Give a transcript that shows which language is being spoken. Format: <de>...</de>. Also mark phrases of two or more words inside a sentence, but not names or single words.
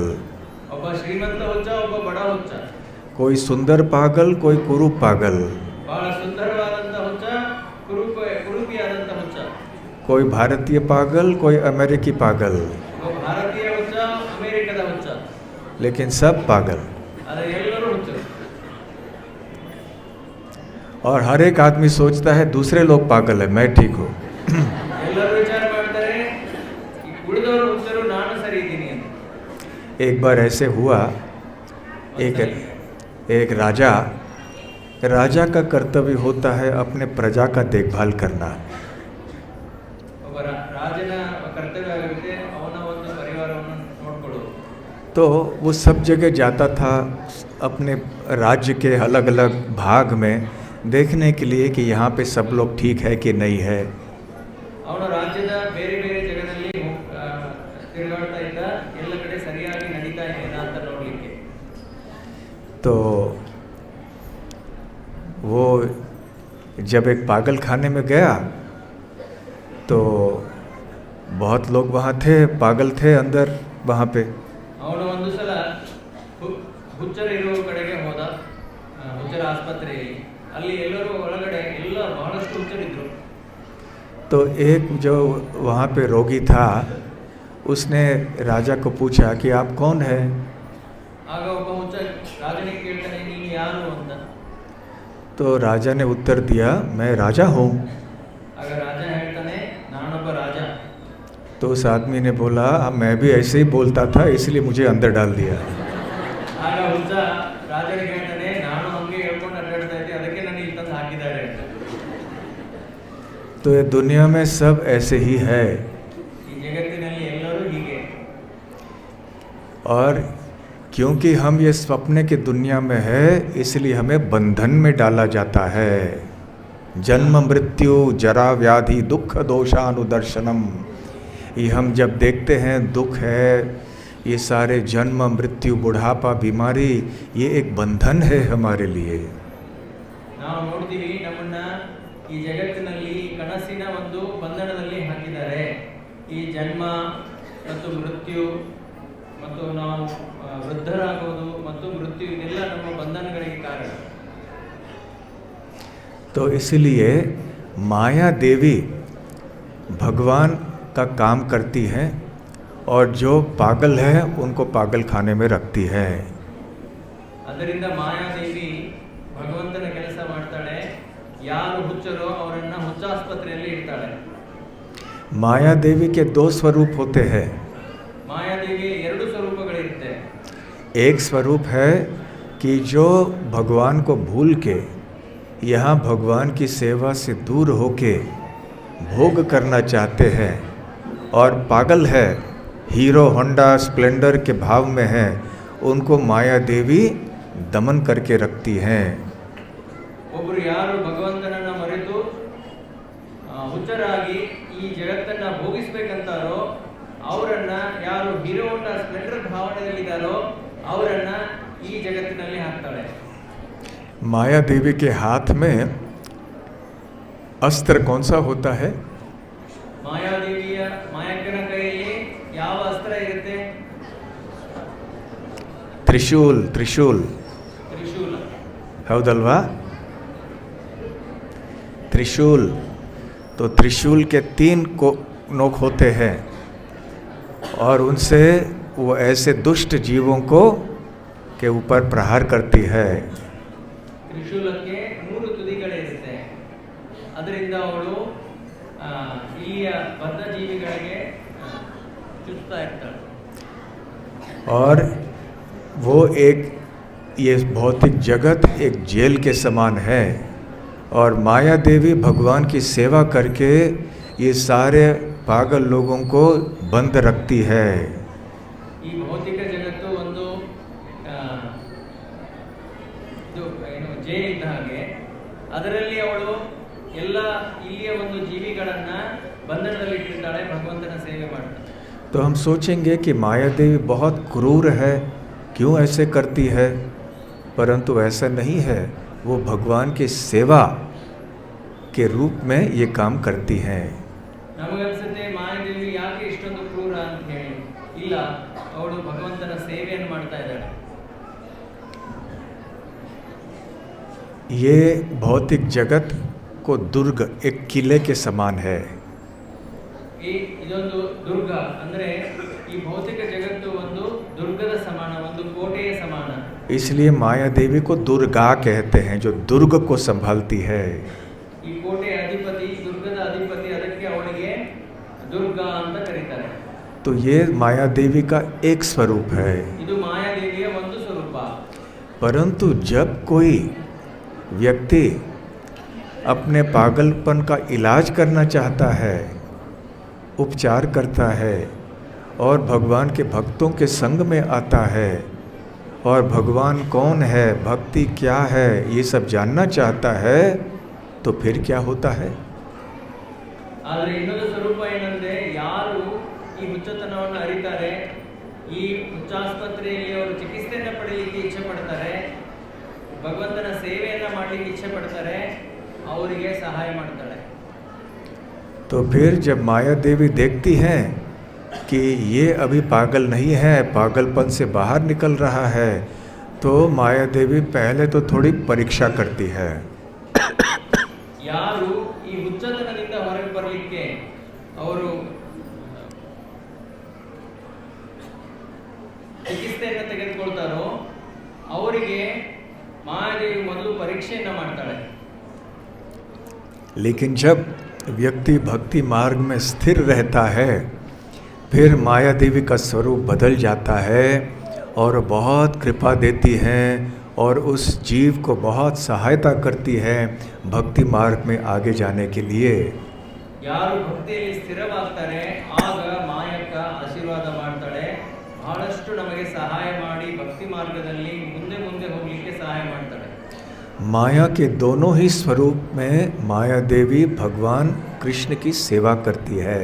<kn>ಒಬ್ಬ ಶ್ರೀಮಂತ ಹುಚ್ಚ, ಒಬ್ಬ ಬಡ ಹುಚ್ಚ.</kn> <hi>कोई सुंदर पागल, कोई कुरूप पागल।</hi> <kn>ಬಹಳ ಸುಂದರವಾದಂತ ಹುಚ್ಚ, ಕುರೂಪಿಯಾದಂತ ಹುಚ್ಚ.</kn> <hi>कोई भारतीय पागल, कोई अमेरिकी पागल।</hi> <kn>ಒಬ್ಬ ಭಾರತೀಯ ಹುಚ್ಚ, ಅಮೆರಿಕದ ಹುಚ್ಚ.</kn> <hi>लेकिन सब पागल।</hi> <kn>ಆದರೆ ಎಲ್ಲರೂ ಹುಚ್ಚರು.</kn> <hi>और हर एक आदमी सोचता है दूसरे लोग पागल है, मैं ठीक हूँ।</hi> <kn>ಎಲ್ಲರೂ विचार ಮಾಡ್ತಾರೆ ಉಳಿದವರು ಹುಚ್ಚರು, ನಾನು ಸರಿ ಇದ್ದೀನಿ ಅಂತ.</kn> <hi>एक बार ऐसे हुआ, एक राजा का कर्तव्य होता है अपने प्रजा का देखभाल करना।</hi> <kn>ಒಬ್ಬ ರಾಜನ ಕರ್ತವ್ಯ ಆಗಿರುತ್ತೆ ಅವನ ಒಂದು ಪರಿವಾರವನ್ನು ನೋಡ್ಕೊಳ್ಳೋದು.</kn> <hi>तो वो सब जगह जाता था अपने राज्य के अलग अलग भाग में देखने के लिए कि यहाँ पे सब लोग ठीक है कि नहीं है।</hi> <kn>ಅವನು ರಾಜ್ಯದ ಬೇರೆ ಬೇರೆ ಜಾಗದಲ್ಲಿ ತಿರುಗಾಡ್ತಾ ಇದ್ದ, ಎಲ್ಲ ಕಡೆ ಸರಿಯಾಗಿ ನಡೀತಾ ಇದೆಯಾ ಅಂತ ನೋಡ್ಲಿಕ್ಕೆ.</kn> <hi>तो वो जब एक पागल खाने में गया तो बहुत लोग वहाँ थे, पागल थे अंदर वहाँ पे।</hi> <kn>ಅವನು ಒಂದು ಸಲ ಹುಚ್ಚರಿರುವ ಕಡೆಗೆ ಹೋದ, ಹುಚ್ಚರ ಆಸ್ಪತ್ರೆಯಲ್ಲಿ. ಅಲ್ಲಿ ಎಲ್ಲರೂ ಒಳಗಡೆ ಎಲ್ಲ ಬಹಳಷ್ಟು ಹುಚ್ಚರಿದ್ರು.</kn> <hi>तो एक जो वहाँ पे रोगी था उसने राजा को पूछा कि आप कौन हैं?</hi> <kn>ಆಗ ಒಬ್ಬ ಹುಚ್ಚ ರಾಜನಿಗೆ ಕೇಳ್ತಾನೆ, ನೀನು ಯಾರು ಅಂತ.</kn> <hi>तो राजा ने उत्तर दिया, मैं राजा हूँ.</hi> <kn>ಆಗ ರಾಜ ಹೇಳ್ತಾನೆ, ನಾನೊಬ್ಬ ರಾಜ.</kn> <hi>तो उस आदमी ने बोला, मैं भी ऐसे ही बोलता था इसलिए मुझे अंदर डाल दिया.</hi> <kn>ಆಗ ಹುಚ್ಚ ರಾಜನಿಗೆ ಹೇಳ್ತಾನೆ, ನಾನು ಹಂಗೆ ಹೇಳ್ಕೊಂಡು ಅಡ್ಡಾಡ್ತಾ ಇದ್ದೆ, ಅದಕ್ಕೆ ನನಗೆ ಇಲ್ಲಿ ತಂದು ಹಾಕಿದ್ದಾರೆ ಅಂತ.</kn> <hi>तो ये दुनिया में सब ऐसे ही है.</hi> <kn>ಈ ಜಗತ್ತಿನಲ್ಲಿ ಎಲ್ಲರೂ ಹೀಗೆ.</kn> <hi>और क्योंकि हम ये स्वप्न की दुनिया में है इसलिए हमें बंधन में डाला जाता है.</hi> <sa>जन्म मृत्यु जरा व्याधि दुख दोषानुदर्शनम.</sa> <hi>ये हम जब देखते हैं दुख है, ये सारे जन्म मृत्यु बुढ़ापा बीमारी, ये एक बंधन है हमारे लिए.</hi> <kn>ನಾವು ನೋಡ್ತೀವಿ, ನಮ್ಮನ್ನ ಈ ಜಗತ್ತಿನಲ್ಲಿ ಕನಸಿನ ಒಂದು ಬಂಧನದಲ್ಲಿ ಹಾಕಿದ್ದಾರೆ. ಈ ಜನ್ಮ ಮತ್ತು ಮೃತ್ಯು ಮತ್ತು ನಾವು ವೃದ್ಧರಾಗೋದು ಮತ್ತು ಮೃತ್ಯು ಇದೆಲ್ಲ ನಮ್ಮ ಬಂಧನಗಳಿಗೆ ಕಾರಣ.</kn> <hi>तो इसलिए माया देवी भगवान का काम करती है और जो पागल है उनको पागल खाने में रखती है.</hi> <kn>ಅದರಿಂದ ಮಾಯಾದೇವಿ ಭಗವಂತನ ಕೆಲಸ ಮಾಡ್ತಾಳೆ. ಯಾರು ಹುಚ್ಚರೋ ಅವರನ್ನ ಹುಚ್ಚಾಸ್ಪತ್ರೆಯಲ್ಲಿ ಇಡ್ತಾಳೆ.</kn> <hi>माया देवी के दो स्वरूप होते हैं.</hi> <kn>ಮಾಯಾದೇವಿಯ ಎರಡು ಸ್ವರೂಪಗಳಿರುತ್ತೆ.</kn> <hi>एक स्वरूप है कि जो भगवान को भूल के यहाँ भगवान की सेवा से दूर होके भोग करना चाहते हैं और पागल है, हीरो होंडा स्प्लेंडर के भाव में है, उनको माया देवी दमन करके रखती हैं.</hi> <kn>ಒಬ್ಬರು ಯಾರು ಭಗವಂತನನ್ನ ಮರೆತು ಹುಚ್ಚರಾಗಿ ಈ ಜಗತ್ತನ್ನ ಭೋಗಿಸ್ಬೇಕಂತಾರೋ ಅವರನ್ನ, ಯಾರು ಹೀರೋ ಹೋಂಡಾ ಸ್ಪ್ಲೆಂಡರ್ ಭಾವನೆಯಲ್ಲಿದ್ದಾರೋ ಅವರನ್ನ ಈ ಜಗತ್ತಿನಲ್ಲಿ ಹಾಕ್ತಾಳೆ.</kn> <hi>माया देवी के हाथ में अस्त्र कौन सा होता है?</hi> <kn>ಮಾಯಾದೇವಿಯ ಮಾಯಕ್ಕನ ಕೈಯಲ್ಲಿ ಯಾವ ಅಸ್ತ್ರ ಇರುತ್ತೆ?</kn> <hi>त्रिशूल. त्रिशूल</hi> <kn>ತ್ರಿಶೂಲ.</kn> <hi>हौदल्वा? त्रिशूल. तो त्रिशूल के 3 नोक होते हैं और उनसे वो ऐसे दुष्ट जीवों को के ऊपर प्रहार करती है.</hi> <kn>ತ್ರಿಶೂಲಕ್ಕೆ 3 ತುದಿಗಳಿರುತ್ತೆ. ಅದರಿಂದ ಅವಳು ಇಲ್ಲಿಯ ಬದ್ಧ ಜೀವಿಗಳಿಗೆ ಚುಚ್ಚುತ್ತಾ ಇರ್ತಾಳೆ.</kn> <hi>और वो एक, ये भौतिक जगत एक जेल के समान है और माया देवी भगवान की सेवा करके ये सारे पागल लोगों को बंद रखती है.</hi> <kn>ಈ ಭೌತಿಕ ಜಗತ್ತು ಒಂದು ಜೈಲ್ ಇದ್ದ ಹಾಗೆ, ಅದರಲ್ಲಿ ಅವಳು ಎಲ್ಲ ಇಲ್ಲಿಯ ಒಂದು ಜೀವಿಗಳನ್ನ ಬಂಧನದಲ್ಲಿ ಇಟ್ಟಿರ್ತಾಳೆ, ಭಗವಂತನ ಸೇವೆ ಮಾಡ್ತಾಳೆ.</kn> <hi>तो हम सोचेंगे कि माया देवी बहुत क्रूर है, क्यों ऐसे करती है? परंतु ऐसा नहीं है, वो भगवान की सेवा के रूप में ये काम करती हैं.</hi> <kn>ನಮಗನ್ಸುತ್ತೆ ಮಾಯಾದೇವಿ ಯಾಕೆ ಇಷ್ಟೊಂದು ಕ್ರೂರ ಅಂತ ಹೇಳಿ. ಇಲ್ಲ, ಅವಳು ಭಗವಂತನ ಸೇವೆಯನ್ನು ಮಾಡ್ತಾ ಇದ್ದಾಳೆ.</kn> <hi>ये भौतिक जगत को दुर्ग एक किले के समान है.</hi> <kn>ಇದೊಂದು ದುರ್ಗ ಅಂದ್ರೆ ಈ ಭೌತಿಕ ಜಗತ್ತು ಒಂದು ದುರ್ಗದ ಸಮಾನ, ಒಂದು ಕೋಟೆಯ ಸಮಾನ.</kn> <hi>इसलिए माया देवी को दुर्गा कहते हैं, जो दुर्ग को संभालती है.</hi> <kn>ಈ ಕೋಟೆಯ ಅಧಿಪತಿ, ದುರ್ಗದ ಅಧಿಪತಿ, ಅದಕ್ಕೆ ಅವಳಿಗೆ ದುರ್ಗಾ ಅಂತ ಕರೀತಾರೆ.</kn> <hi>तो ये माया देवी का एक स्वरूप है.</hi> <kn>ಇದು ಮಾಯಾದೇವಿಯ ಒಂದು ಸ್ವರೂಪ.</kn> <hi>परंतु जब कोई व्यक्ति अपने पागलपन का इलाज करना चाहता है, उपचार करता है और भगवान के भक्तों के संग में आता है और भगवान कौन है, भक्ति क्या है, ये सब जानना चाहता है, तो फिर क्या होता है?</hi> <kn>ಆದರೆ ಇನ್ನೊಂದು ಸ್ವರೂಪ ಏನಂದ್ರೆ, ಯಾರು ಈ ಹುಚ್ಚತನವನ್ನು ಅರಿತಾರೆ, ಈ ಹುಚ್ಚಾಸ್ಪತ್ರೆಯಲ್ಲಿ ಅವರು ಚಿಕಿತ್ಸೆಯನ್ನು ಪಡೆಯಲಿಕ್ಕೆ ಇಚ್ಛೆ ಪಡ್ತಾರೆ, ಭಗವಂತನ ಸೇವೆಯನ್ನ ಮಾಡಲಿಕ್ಕೆ ಇಚ್ಛೆ ಪಡ್ತಾರೆ, ಅವರಿಗೆ ಸಹಾಯ ಮಾಡ್ತಾಳೆ.</kn> <hi>तो फिर जब माया देवी देखती हैं कि ये अभी पागल नहीं है, पागलपन से बाहर निकल रहा है, तो माया देवी पहले तो थोड़ी परीक्षा करती है.</hi> <kn>ಯಾರು ಈ ಹುಚ್ಚತನದಿಂದ ಹೊರಗೆ ಬರಲಿಕ್ಕೆ ಅವರು ಚಿಕಿತ್ಸೆಯನ್ನು ತೆಗೆದುಕೊಳ್ತಾರೋ ಅವರಿಗೆ ಮಾಯಾದೇವಿ ಮೊದಲು ಪರೀಕ್ಷೆಯನ್ನು ಮಾಡ್ತಾಳೆ.</kn> <hi>लेकिन जब व्यक्ति भक्ति मार्ग में स्थिर रहता है फिर माया देवी का स्वरूप बदल जाता है और बहुत कृपा देती है और उस जीव को बहुत सहायता करती है भक्ति मार्ग में आगे जाने के लिए.</hi> <kn>ಯಾರು ಭಕ್ತಿಯಲ್ಲಿ ಸ್ಥಿರವಾಗ್ತಾರೆ ಆಗ ಮಾಯಕ್ಕ ಆಶೀರ್ವಾದ ಮಾಡ್ತಾಳೆ, ಬಹಳಷ್ಟು ನಮಗೆ ಸಹಾಯ ಮಾಡಿ ಭಕ್ತಿ ಮಾರ್ಗದಲ್ಲಿ ಮುಂದೆ ಮುಂದೆ ಹೋಗಲಿಕ್ಕೆ ಸಹಾಯ ಮಾಡ್ತಾಳೆ.</kn> <hi>माया के दोनों ही स्वरूप में माया देवी भगवान कृष्ण की सेवा करती है.</hi>